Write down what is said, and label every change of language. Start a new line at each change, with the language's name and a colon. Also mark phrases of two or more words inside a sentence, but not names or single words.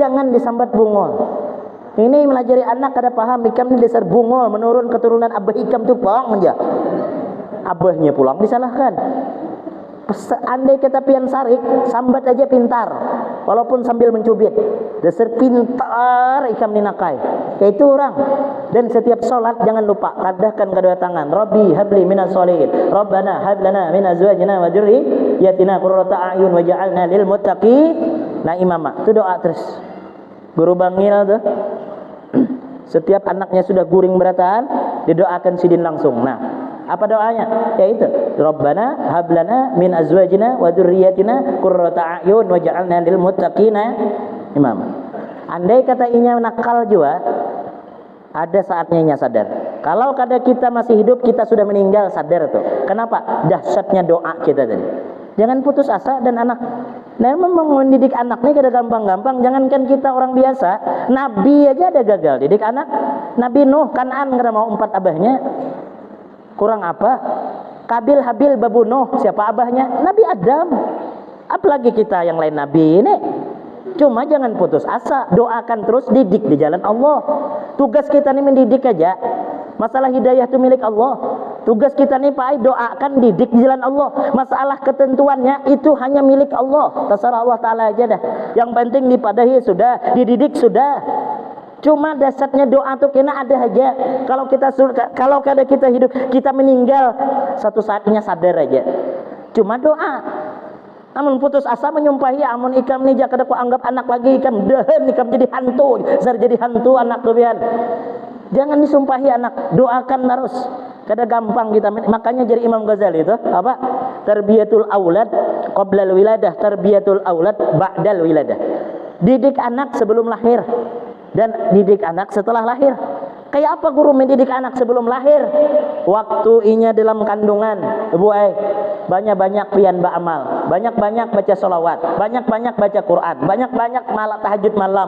Banjar: Jangan disambat bungol. Ini melajari anak kada paham, ikam ini dasar bungol, menurun keturunan abah ikam tu pang aja. Abahnya pulang disalahkan. Andai kata pian sarik, sambat aja pintar, walaupun sambil mencubit. Dasar pintar ikam ninakai. Itu orang. Dan setiap sholat jangan lupa tadahkan kedua tangan.
Arabic: رب هب لي من الصالحين. ربنا هب لنا من أزواجنا وذرياتنا قرة أعين واجعلنا للمتقين إماما.
Banjar: Itu doa terus. Guru bangil tuh. Setiap anaknya sudah guring berataan, didoakan sidin langsung. Nah, apa doanya?
Arabic: Yaitu ربنا هب لنا من أزواجنا وذرياتنا قرة أعين واجعلنا للمتقين إماما.
Banjar: Andai kata inya nakal juga, ada saatnya inya sadar. Kalau kada kita masih hidup, kita sudah meninggal, sadar tuh. Kenapa? Dahsyatnya doa kita tadi. Jangan putus asa dan anak. Nah, memang mendidik anak ini kada gampang-gampang. Jangankan kita orang biasa, Nabi aja ada gagal didik anak. Nabi Nuh, Kan'an kada mau 4 abahnya. Kurang apa? Kabil, Habil, Babu Nuh, siapa abahnya? Nabi Adam. Apalagi kita yang lain nabi ini. Cuma jangan putus asa, doakan terus, didik di jalan Allah. Tugas kita ini mendidik aja. Masalah hidayah itu milik Allah. Tugas kita nih Pak, doakan, didik di jalan Allah. Masalah ketentuannya itu hanya milik Allah. Terserah Allah Ta'ala aja dah. Yang penting dipadahi sudah, dididik sudah. Cuma dasarnya doa tuh kena ada aja. Kalau kada kita hidup, kita meninggal, satu saatnya sadar aja. Cuma doa. Amun putus asa menyumpahi, amun ikam nih kada ku anggap anak lagi, ikam dehen, ikam jadi hantu, jadi hantu anak kebian. Jangan disumpahi anak, doakan terus. Kada gampang kita. Makanya jadi Imam Ghazali itu apa?
Arabic: تربية الأولاد قبل الولادة، تربية الأولاد بعد الولادة.
Banjar: Didik anak sebelum lahir dan didik anak setelah lahir. Kayak apa guru mendidik anak sebelum lahir? Waktu inya dalam kandungan, ibu banyak-banyak pian ba'amal, banyak-banyak baca sholawat, banyak-banyak baca Quran, banyak-banyak malah tahajud malam.